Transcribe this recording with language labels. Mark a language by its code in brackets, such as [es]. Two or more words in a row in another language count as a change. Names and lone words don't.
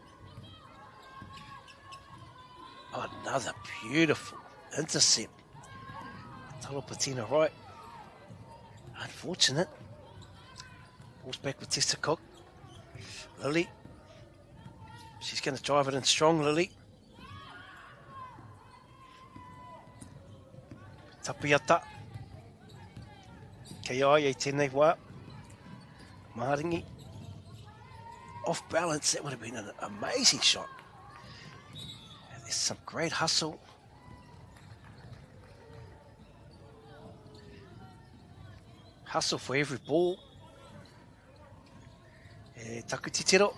[en] Oh, another beautiful intercept. Talo Patina right. Unfortunate. Ball's back with Tessa Cook. Lily. She's going to drive it in strong, Lily. Tapiata. [mi] Kei ai e tēnei wā. Maringi. [en] Off balance, that would have been an amazing shot. There's some great hustle. Hustle for every ball. Taku Titiro.